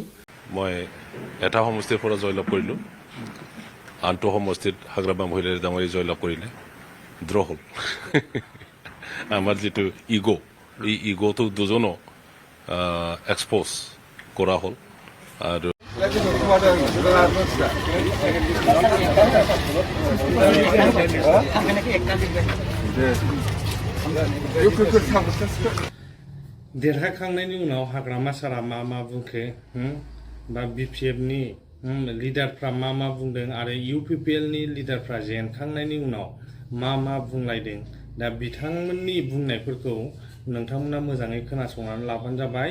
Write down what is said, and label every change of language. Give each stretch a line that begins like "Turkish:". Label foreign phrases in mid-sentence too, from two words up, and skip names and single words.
Assamese: মই এটা সমষ্টিৰ পৰা জয়লাভ কৰিলোঁ, আনটো সমষ্টিত হাগ্ৰামা মহিলাৰী ডাঙৰীয়ে জয়লাভ কৰিলে, ড্ৰ হ'ল। আমাৰ যিটো ইগ' এই ইগ'টো দুজনো এক্সপ'জ কৰা হ'ল। আৰু
Bodo: देरहाखांनायनि उनाव हाग्रामा सारा मा बुंखो बा बिपिएफनि लिडारफ्रा मा बुंदों आरो इउपिपिएलनि लिडारफ्रा जेनखांनायनि उनाव मा बुंलायदों, दा बिथांमोननि बुंनायफोरखौ नोंथांमोना मोजाङै खोनासंनानै लाबानो जाबाय।